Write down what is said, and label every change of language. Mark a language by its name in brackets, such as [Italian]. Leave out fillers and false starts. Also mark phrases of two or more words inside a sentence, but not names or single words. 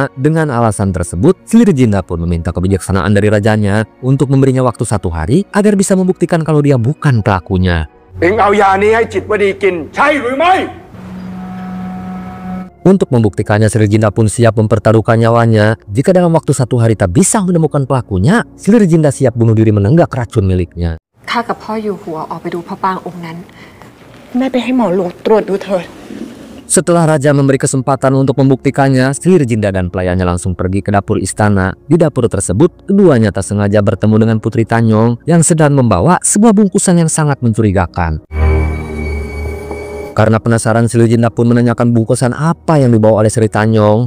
[Indonesian] Dengan alasan tersebut, Selir Jinda pun meminta kebijaksanaan dari rajanya untuk memberinya waktu 1 hari agar bisa membuktikan kalau dia bukan pelakunya. Untuk membuktikannya, Selir Jinda pun siap mempertaruhkan nyawanya. Jika dalam waktu 1 hari tak bisa menemukan pelakunya, Selir Jinda siap bunuh diri menenggak racun miliknya. [Thai] ข้ากับพ่ออยู่หัวออกไปดูพระปรางองค์นั้น แม่ไปให้หมอหลวงตรวจดูเถิด [Indonesian] Setelah raja memberi kesempatan untuk membuktikannya, Selir Jinda dan pelayannya langsung pergi ke dapur istana. Di dapur tersebut, keduanya tak sengaja bertemu dengan Putri Tanyong yang sedang membawa sebuah bungkusan yang sangat mencurigakan. Karena penasaran, Selir Jinda pun menanyakan bungkusan apa yang dibawa oleh Sri Tanyong.